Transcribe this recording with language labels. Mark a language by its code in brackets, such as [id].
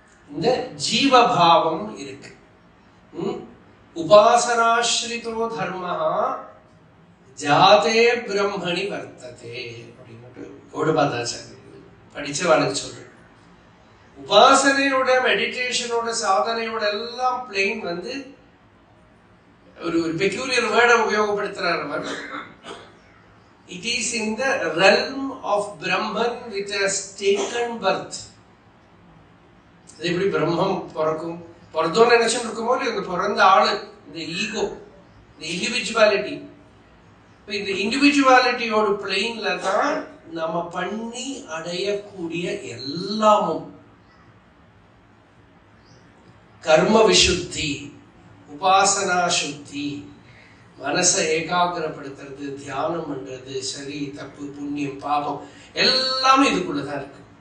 [ta] இந்த ஜீவபாவம் இருக்கு. உபாசனாஸ்ரிதோ தர்மஹ ஜாதே பிரம்மணி வர்த்ததே அப்படின்னு கௌடபாதாச்சாரியர் படிச்சவாளுக்கு சொல்றேன். உபாசனையோட, மெடிடேஷனோட, சாதனையோட எல்லாம் பிளேன் ஒரு பெக்யூலியர் வேர்டை உபயோகப்படுத்துறார் அவர். [en] It is in the realm of Brahman which has taken birth. [ta] அது எப்படி பிரம்மம் பிறக்கும்? பிறந்தோன்னு நினைச்சுட்டு இருக்குமோ இல்லையா, இந்த பிறந்த ஆளு, இந்த ஈகோ, இந்த இண்டிவிஜுவாலிட்டி. இந்த இண்டிவிஜுவாலிட்டியோட பிளேன்ல தான் நம்ம பண்ணி அடையக்கூடிய எல்லாமும் கர்ம விசுத்தி, உபாசனா சுத்தி, மனசை ஏகாகிரப்படுத்துறது, தியானம் பண்றது, சரி தப்பு, புண்ணியம், பாபம் எல்லாமே இதுக்குள்ளதான் இருக்கு.